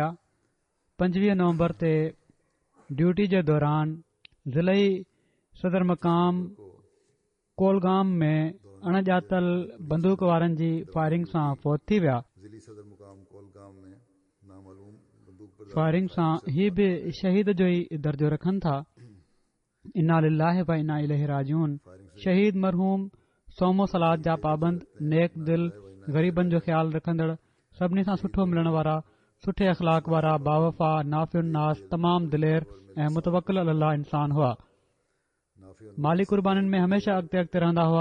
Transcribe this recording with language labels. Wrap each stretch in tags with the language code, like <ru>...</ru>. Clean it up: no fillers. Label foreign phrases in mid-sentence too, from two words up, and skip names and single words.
<sd>25 नवंबर ते ड्यूटी जे दौरान ज़िलई सदर मक़ाम कोलगाम में अणॼातल बंदूक वारनि जी फायरिंग सां फ़ौत थी विया. फायरिंग सां ही बि शहीद जो ई दर्जो रखनि था.</sd> <ar>إنا لله وإنا إليه راجعون.</ar> <sd>शहीद मरहूम सोमो सलाद जा पाबंद, नेक दिल, ग़रीबनि जो ख़्यालु रखंदड़, सभिनी सां सुठो मिलण वारा, सुठे अख़लाक वारा, बावफ़ा,</sd> <ar>نافع الناس,</ar> <sd>तमामु दिलेर ऐं मुतवक्किल अल्लाह इंसान हुआ. माली कुर्बानीनि में हमेशह अॻिते रहंदा हुआ.</sd>